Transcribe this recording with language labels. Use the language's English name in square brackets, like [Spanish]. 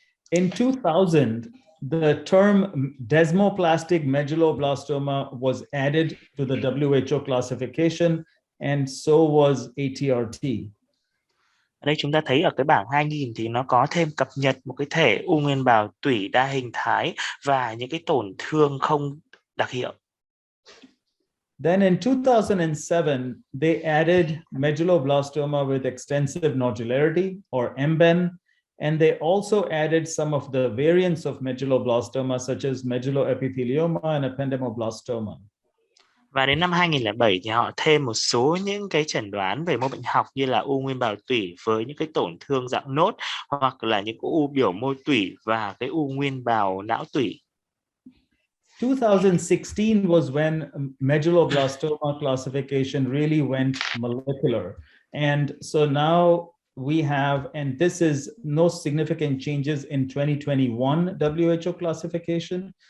[English] In 2000, the term desmoplastic medulloblastoma was added to the WHO classification, and so was ATRT. [Vietnamese] Ở đây chúng ta thấy ở cái bảng 2000 thì nó có thêm cập nhật một cái thể u nguyên bào tủy đa hình thái và những cái tổn thương không đặc hiệu. [English] Then in 2007, they added medulloblastoma with extensive nodularity, or MBEN, and they also added some of the variants of medulloblastoma such as medulloepithelioma and ependymoblastoma. [Vietnamese] Và đến năm 2007 thì họ thêm một số những cái chẩn đoán về mô bệnh học như là u nguyên bào tủy với những cái tổn thương dạng nốt, hoặc là những u biểu mô tủy và cái u nguyên bào não tủy. [English] 2016 was when medulloblastoma classification really went molecular. And so now we have, and this is no significant changes in 2021 WHO classification.